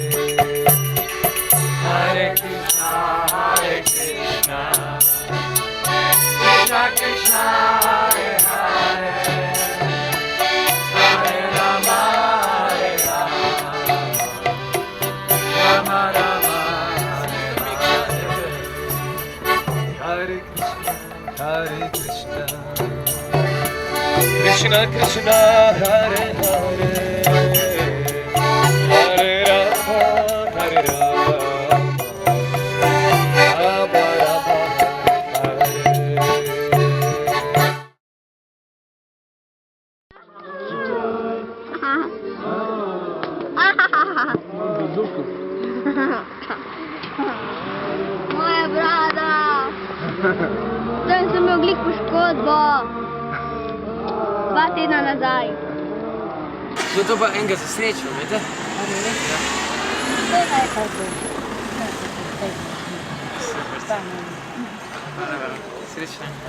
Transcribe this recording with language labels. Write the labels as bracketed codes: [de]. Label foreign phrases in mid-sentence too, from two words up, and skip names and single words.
[sa] Hare Krishna Krishna Krishna Hare Hare Hare Rama Rama Rama Hare Krishna Krishna Krishna Hare Hare Hare Rama Hare Rama Rama Rama [sl] Moja brada! Zdaj sem imel glih poškodbo. 2 tedna nazaj. To pa enega za srečo, vete? Srečno.